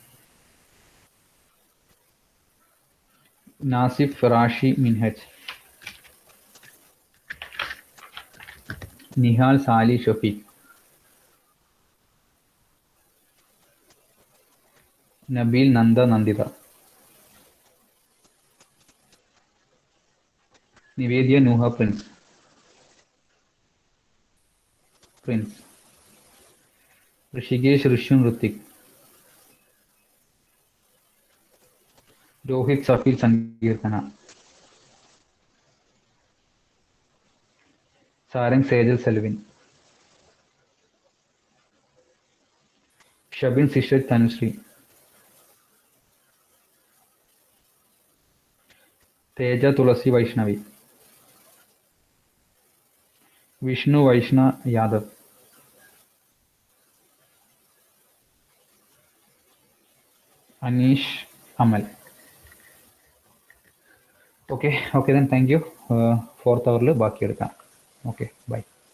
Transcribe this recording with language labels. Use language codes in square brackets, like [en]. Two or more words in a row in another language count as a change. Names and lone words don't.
[en] നാസിഫ്, റാഷി, മിൻഹജ്. നിഹാൽ, സാലി, ഷഫീഖ്. നബീൽ, നന്ദ, നന്ദിത. Nivedya Nuha Prince. Rishikesh Rishun Rutik. Rohit Safir Sankirtana. Sarang Sejal Selvin. Shabin Sister Tanusri. Teja Tulasi Vaishnavi. Vishnu Vaishna Yadav. Anish Amal. Okay, then thank you. Fourth hour [ml] ബാക്കി എടുക്കാം. [en] Okay, bye.